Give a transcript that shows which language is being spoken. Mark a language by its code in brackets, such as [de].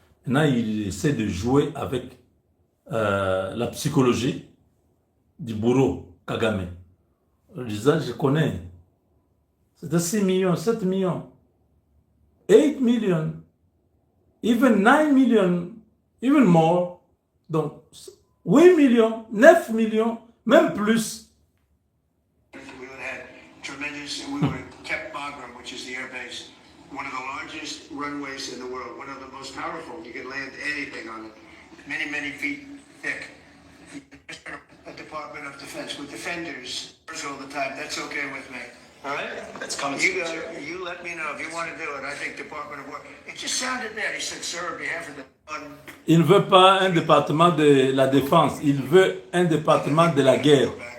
[fr] Maintenant, il essaie de jouer avec la psychologie du bourreau Kagame. En disant, je connais. C'était 6 millions, 7 millions, 8 millions, [en] even 9 millions, even more. [fr] Donc, 8 millions, 9 millions, même plus. [en] We would have had tremendous, we would have kept Bagram, which is the air base, one of the largest runways in the world, one of the most powerful. You can land anything on it, many, many feet thick. A Department of Defense with defenders all the time. That's okay with me. All right? That's coming You, soon. you let me know if you want to do it. I think Department of War. It just sounded bad. He said, sir, on behalf of the... [fr] Il ne veut pas un département de la défense, il veut un département de la guerre.